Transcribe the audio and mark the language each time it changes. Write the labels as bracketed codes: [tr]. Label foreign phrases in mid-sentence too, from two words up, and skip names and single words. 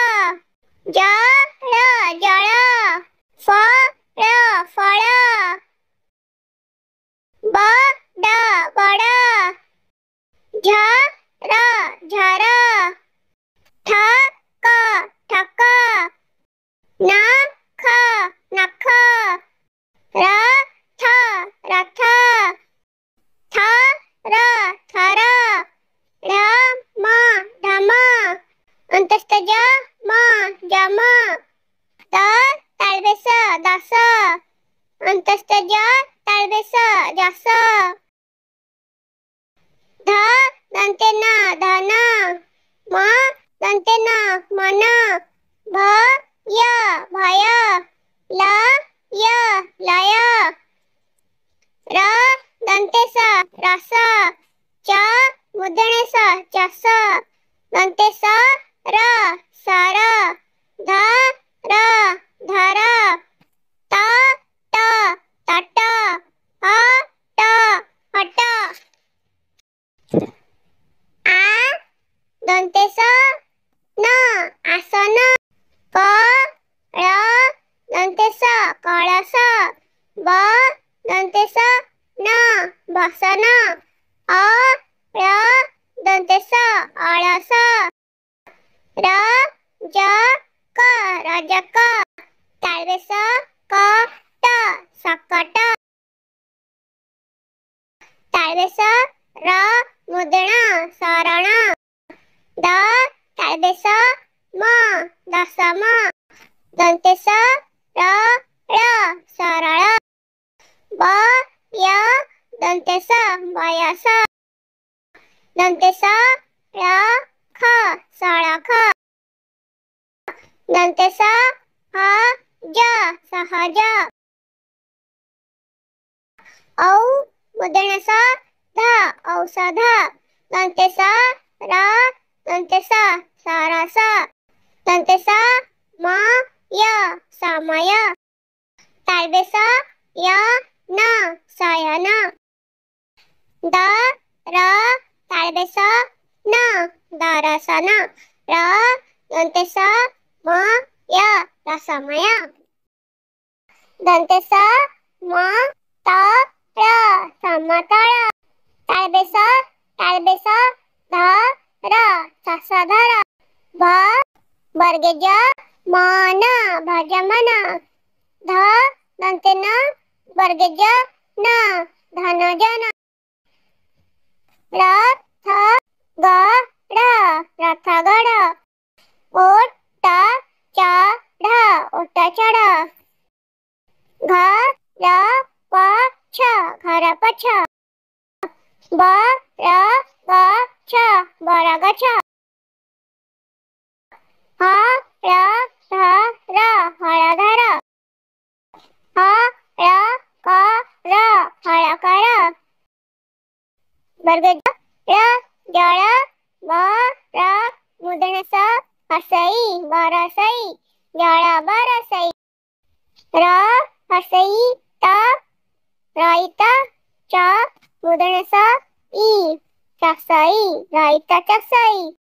[mr] जळ जळ, फळ फळ, बड बड, झर झर, ठक ठक, नख नख, रथ रथ, थर थर, ढम ढम, अंतस्थ जम जम, तालबेस दस, अंतस्थ ज तालबेस जस, ध दंते न धन, म दंते न मन, भ य भय, ल य लय, र दंते स रस, च मूर्धन्य स चस, दंते स र सर, ध र धर, त ट तट, ह ट हट, आ दंते स न आसन, क ळ दंते स कळस, ब दंते स न बसन, अ ळ दंते स अळस, र ज क रजक, तालबेस क ट सकट, तालबेस र मूर्धन्य सरण, द तालबेस म दशम, दंते स र ळ सरळ, ब य दंते स बयस, दंते स ळ ख सळख, दंते स ह ज सहज, औ मूर्धन्य स ध औषध, दंते स र दंते स सरस, दंते स म य समय, तालबेस य न शयन, द र तालबेस न दर्शन, र दंते स म य रसमय, दंते स म त ळ समतळ, तालबेस ध र ससधर, भ वर्गे ज मन भजमन, ध दंते न वर्गे ज न धनजन, र थ ग ढ रथगढ, ओट चढ ओटचढ, घ र प छ घरपछ, ब र ग छ बरगछ, ह र ध र हळधर, ह र क र हळकर, वर्ग ज र जळ, ब र मूर्धन्य स हसई बरसई, जळ बरसई, र हसई त रईत, च मूर्धन्य स ई चसई रईत चसई,